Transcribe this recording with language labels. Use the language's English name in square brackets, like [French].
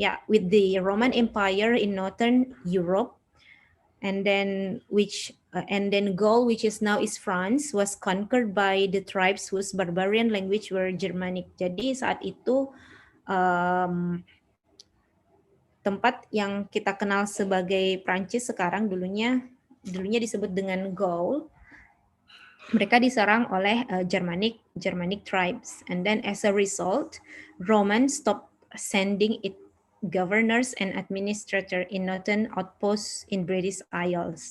[English] With the Roman Empire in northern Europe, and then Gaul, which is now is France, was conquered by the tribes whose barbarian language were Germanic. [Indonesian] Jadi saat itu tempat yang kita kenal sebagai Prancis sekarang dulunya disebut dengan Gaul. Mereka diserang oleh [English] Germanic tribes, and then as a result, Romans stopped sending its governors and administrator in northern outposts in British Isles.